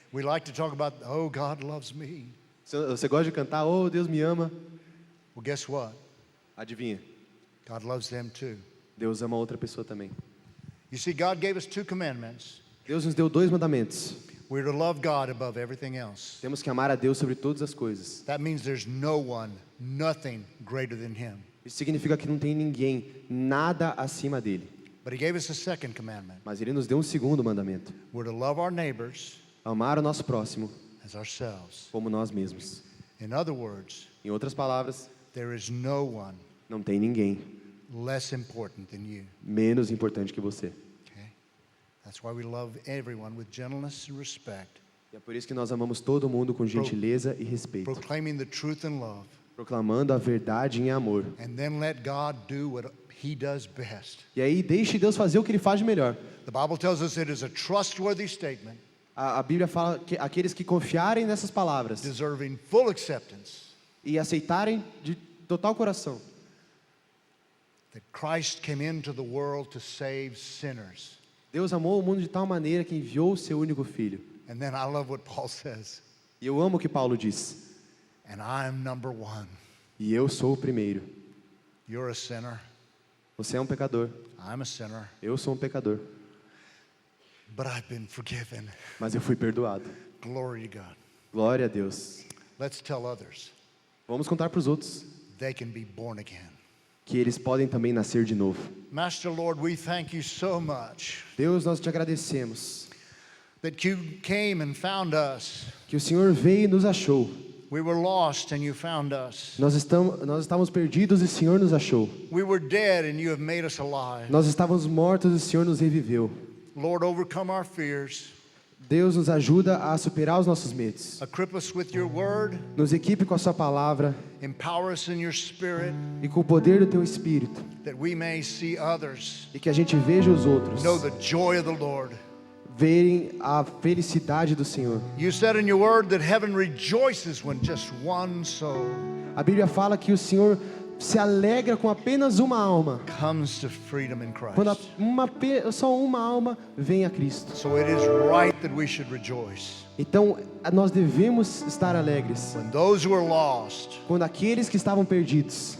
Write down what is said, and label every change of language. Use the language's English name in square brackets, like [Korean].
[English] We like to talk about, oh, God loves me. [Portuguese] Você gosta de cantar, oh, Deus me ama? [English] Well, guess what? [Portuguese] Adivinha? [English] God loves them too. [Portuguese] Deus ama outra pessoa também. [English] You see, God gave us 2 commandments. [Portuguese] Deus nos deu 2 mandamentos. [English] We're to love God above everything else. [Portuguese] Temos que amar a Deus sobre todas as coisas. [English] That means there's no one, nothing greater than Him. [Portuguese] Isso significa que não tem ninguém, nada acima dele. [English] But He gave us a second commandment. [Portuguese] Mas Ele nos deu um segundo mandamento. [English] We're to love our neighbors [Portuguese] Amar o nosso próximo [English] as ourselves. [Portuguese] como nós mesmos. [English] In other words, [Portuguese] Em outras palavras, [English] there is no one [Portuguese] não tem ninguém [English] less important than you. [Portuguese] menos importante que você. [English] Okay? That's why we love everyone with gentleness and respect, [Portuguese] E é por isso que nós amamos todo mundo com gentileza e respeito, [English] proclaiming the truth in love, [Portuguese] proclamando a verdade em amor. [English] and then let God do what He does best. [Portuguese] E aí deixe Deus fazer o que Ele faz de melhor. [English] The Bible tells us it is a trustworthy statement, [Portuguese] A Bíblia fala que aqueles que confiarem nessas palavras [English] deserving full acceptance, [Portuguese] e aceitarem de total coração [English] that Christ came into the world to save sinners. [Portuguese] Deus amou o mundo de tal maneira que enviou o seu único filho. [English] And then I love what Paul says. [Portuguese] E eu amo o que Paulo diz. [English] And I'm number one. [Portuguese] E eu sou o primeiro. [English] You're a sinner. [Portuguese] Você é um pecador. [English] I'm a sinner. [Portuguese] Eu sou um pecador. [English] But I've been forgiven. [Portuguese] Mas eu fui perdoado. [English] Glory to God. [Portuguese] Glória a Deus. [English] Let's tell others [Portuguese] Vamos contar para os outros [English] they can be born again. [Portuguese] que eles podem também nascer de novo. [English] Master Lord, we thank you so much [Portuguese] Deus, nós te agradecemos [English] that you came and found us. [Portuguese] que o Senhor veio e nos achou. [English] We were lost and you found us. [Portuguese] Nós estávamos perdidos e o Senhor nos achou. [English] We were dead and you have made us alive. [Portuguese] Nós estávamos mortos e o Senhor nos reviveu. [English] Lord, overcome our fears. [Portuguese] Deus nos ajuda a superar os nossos medos. [English] Equip us with your word. [Portuguese] Nos equipe com a sua palavra [English] Empower us in your spirit [Portuguese] e com o poder do teu Espírito. [English] that we may see others [Portuguese] E que a gente veja os outros [English] know the joy of the Lord. [Portuguese] verem a felicidade do Senhor. [English] You said in your word that heaven rejoices when just one soul [Portuguese] A Bíblia fala que o Senhor se alegra com apenas uma alma. [English] comes to freedom in [Portuguese] Quando [English] Christ. [Portuguese] só uma alma vem a Cristo. [English] So it is right that we should rejoice [Portuguese] Então, nós devemos estar alegres [English] when those who are lost [Portuguese] quando aqueles que estavam perdidos